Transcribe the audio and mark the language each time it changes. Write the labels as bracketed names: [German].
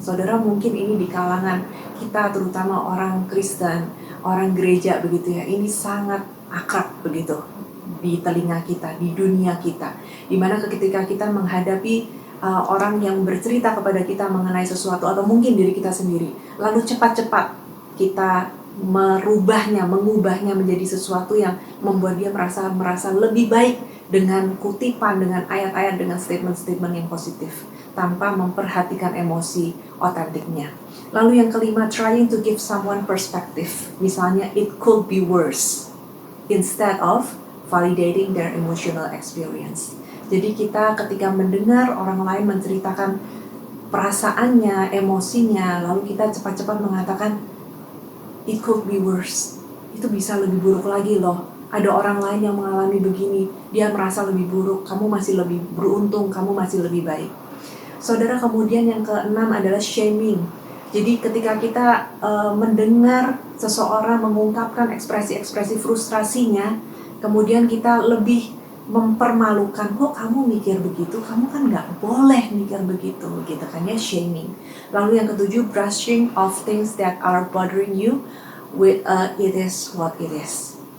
[Indonesian] Saudara, mungkin ini di kalangan kita, terutama orang Kristen, orang gereja begitu ya, ini sangat akrab begitu di telinga kita, di dunia kita, dimana ketika kita menghadapi orang yang bercerita kepada kita mengenai sesuatu atau mungkin diri kita sendiri, lalu cepat-cepat kita mengubahnya menjadi sesuatu yang membuat dia merasa lebih baik dengan kutipan, dengan ayat-ayat, dengan statement-statement yang positif tanpa memperhatikan emosi otentiknya. Lalu yang kelima, [English] trying to give someone perspective. [Indonesian] Misalnya, [English] it could be worse, instead of validating their emotional experience. [Indonesian] Jadi kita ketika mendengar orang lain menceritakan perasaannya, emosinya, lalu kita cepat-cepat mengatakan, [English] it could be worse. [Indonesian] Itu bisa lebih buruk lagi loh. Ada orang lain yang mengalami begini, dia merasa lebih buruk, kamu masih lebih beruntung, kamu masih lebih baik. Saudara, kemudian yang keenam adalah shaming. Jadi ketika kita mendengar seseorang mengungkapkan ekspresi-ekspresi frustrasinya, kemudian kita lebih mempermalukan, kok kamu mikir begitu, kamu kan nggak boleh mikir begitu, gitu kan ya, shaming. Lalu yang ketujuh, [English] brushing off things that are bothering you with it is what it is.